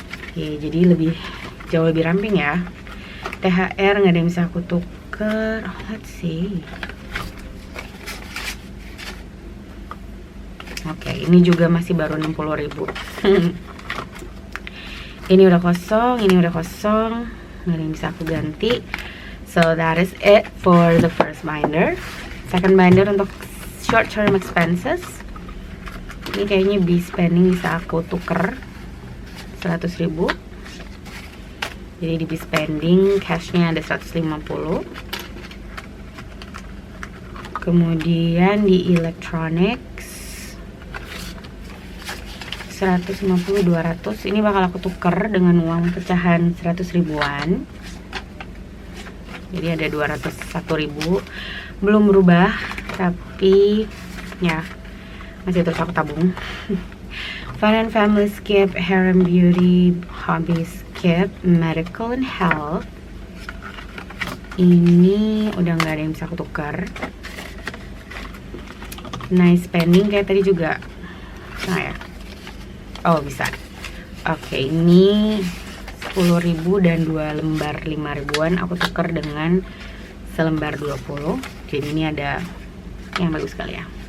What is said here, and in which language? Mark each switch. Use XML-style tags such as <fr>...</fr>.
<id>Oke, jadi jauh lebih ramping ya. THR nggak ada yang bisa aku tuker.</id> <en>Let's see.</en> <id>Oke, ini juga masih baru 60.000. Ini udah kosong, ini udah kosong, nggak ada yang bisa aku ganti.</id> <en>So that is it for the first binder. Second binder</en> <id>untuk short term expenses. Ini kayaknya spending bisa aku tuker 100.000. Jadi di spending cashnya ada 150. Kemudian di electronics 150, 200. Ini bakal aku tuker dengan uang pecahan 100 ribuan. Jadi ada 201.000. Belum berubah, tapi ya masih terus aku tabung.</id> <en>Fun and family skip, hair and beauty, hobby skip, medical and health.</en> <id>Ini udah nggak ada yang bisa aku tukar. Nice spending kayak tadi juga. Nah ya. Oh bisa. Oke, ini 10.000 dan 2 lembar 5 ribuan aku tukar dengan selembar 20. Jadi ini ada yang bagus sekali ya.</id>